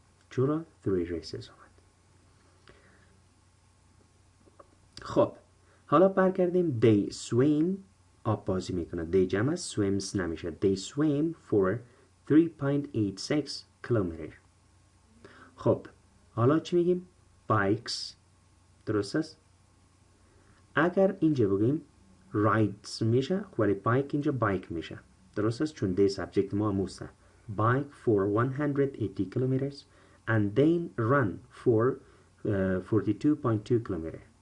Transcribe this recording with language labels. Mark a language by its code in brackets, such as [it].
[fa] چرا 3 races آمد؟ خب حالا برگردیم. [en] They swim [fa] آب بازی میکنه. They جمع swims نمیشه. [en] They swim for 3.86 kilometer. [fa] خب حالا چی میگیم؟ bikes. درست است؟ اگر اینجا بگیم rides میشه ولی bike اینجا bike میشه. درست است؟ چون دی سابجکت ما موسه. [en] Bike for 180 kilometers and then run for 42.2 kilometer.